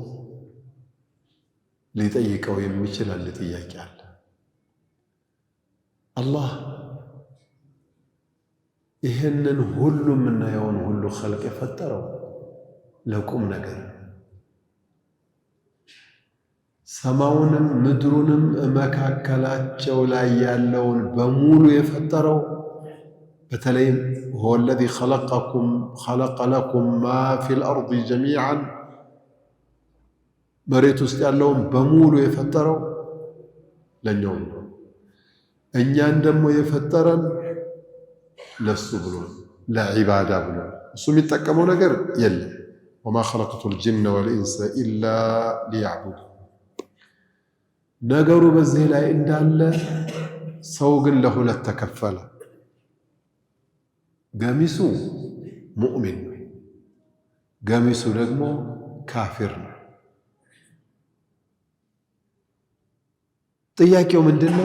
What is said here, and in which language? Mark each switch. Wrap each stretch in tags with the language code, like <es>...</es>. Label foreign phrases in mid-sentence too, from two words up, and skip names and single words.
<am>ሊጠይቀው የሚችል አንድ ጥያቄ አለ። አላህ ይህንን ሁሉ የምናየውን ሁሉ ኸልቅ የፈጠረው ለቁም ነገር ሰማውንም ምድሩንም መካከላቸው ላይ ያለውን በሙሉ የፈጠረው በተለይም</am> <ar>هو الذي خلق لكم ما في الأرض جميعا</ar> <am>መሬት ውስጥ ያለውን በሙሉ የፈጠረው ለኛው ነው። እኛን ደግሞ የፈጠረን ለሱ ብሎ ለዒባዳ ብሎ እሱ የሚጠቀመው ነገር የለም።</am> <ar>وما خلقت الجن والإنس إلا ليعبدون</ar> <am>ነገሩ በዚህ ላይ እንዳለ ሰው ግን ለሁለት ተከፈለ። ገሚሱ ሙእሚን ነው፣ ገሚሱ ደግሞ ካፊር ነው። ጥያቄው ምንድነው?</am>